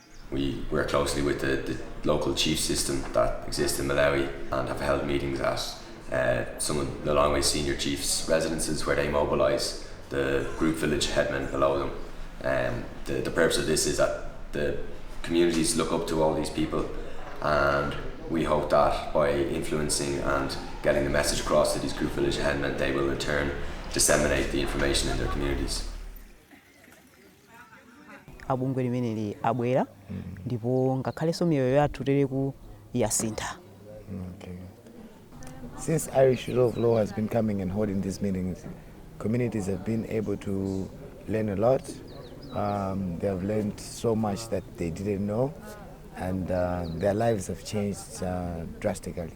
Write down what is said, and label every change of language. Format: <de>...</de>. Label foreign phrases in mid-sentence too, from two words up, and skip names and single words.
<en>We work closely with the local chief system that exists in Malawi and have held meetings at some of the Long Way senior chiefs' residences where they mobilise the group village headmen below them. The purpose of this is that the communities look up to all these people, and we hope that by influencing and getting the message across to these group village headmen, they will in turn disseminate the information in their communities.</en> <ny>Abungwe limene abwera ndipo ngakhalenso miyoyo yathu tereku yasintha.</ny> <en>Okay. Since Irish Rule of Law has been coming and holding these meetings, communities have been able to learn a lot. They have learned so much that they didn't know, and their lives have changed drastically.</en>